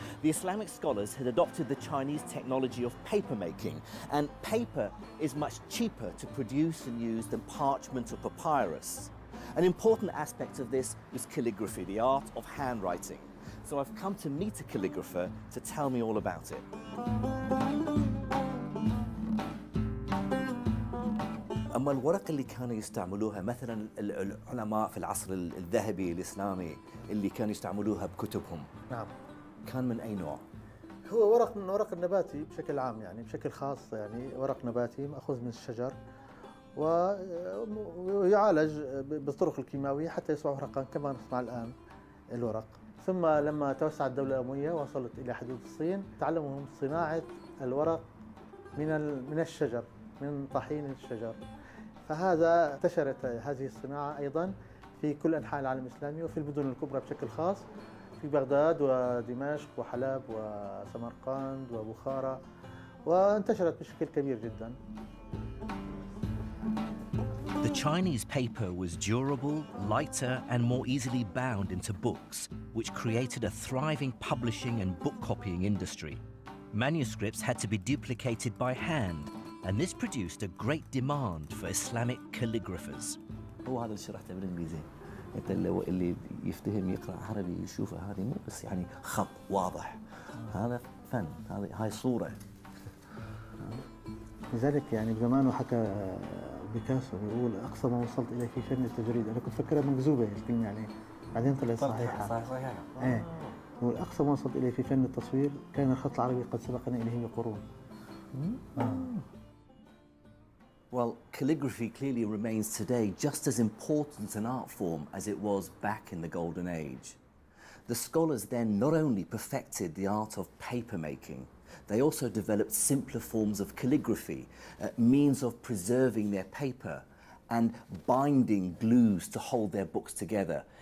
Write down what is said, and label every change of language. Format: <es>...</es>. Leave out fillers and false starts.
<en>The Islamic scholars had adopted the Chinese technology of paper making, and paper is much cheaper to produce and use than parchment or papyrus. An important aspect of this was calligraphy, the art of handwriting. So I've come to meet a calligrapher to tell me all about it.</en> <ar>أما الورق اللي كانوا يستعملوها مثلا العلماء في العصر الذهبي الإسلامي اللي كانوا يستعملوها بكتبهم. نعم. كان من أي نوع؟ هو ورق من ورق النباتي بشكل عام، يعني بشكل خاص، يعني ورق نباتي مأخوذ من الشجر ويعالج بالطرق الكيماوية حتى يصبح ورقا كما نصنع الآن الورق. ثم لما توسعت الدولة الأموية وصلت إلى حدود الصين، تعلموا صناعة الورق من الشجر، من طحين الشجر. فهذا انتشرت هذه الصناعة أيضا في كل أنحاء العالم الإسلامي وفي المدن الكبرى بشكل خاص، في بغداد ودمشق وحلب وسمرقند وبخارى، وانتشرت بشكل كبير جدا.</ar> <en>The Chinese paper was durable, lighter, and more easily bound into books, which created a thriving publishing and book copying industry. Manuscripts had to be duplicated by hand, and this produced a great demand for Islamic calligraphers.</en> <ar>هو هذا اللي شرحته بالإنجليزي. أنت اللي يفتهم يقرأ عربي يشوف هذه مو بس يعني خط واضح. هذا فن، هاي صورة. لذلك يعني بزمانه حكى بيكاسو بيقول أقصى ما وصلت إليه في فن التجريد. أنا كنت فكرها مكذوبة الكلمة يعني، بعدين طلعت صحيحة. صحيحة. إيه. والأقصى ما وصلت إليه في فن التصوير كان الخط العربي قد سبقنا إليه بقرون.</ar> <en>Well, calligraphy clearly remains today just as important an art form as it was back in the Golden Age. The scholars then not only perfected the art of paper making, they also developed simpler forms of calligraphy, means of preserving their paper and binding glues to hold their books together.</en>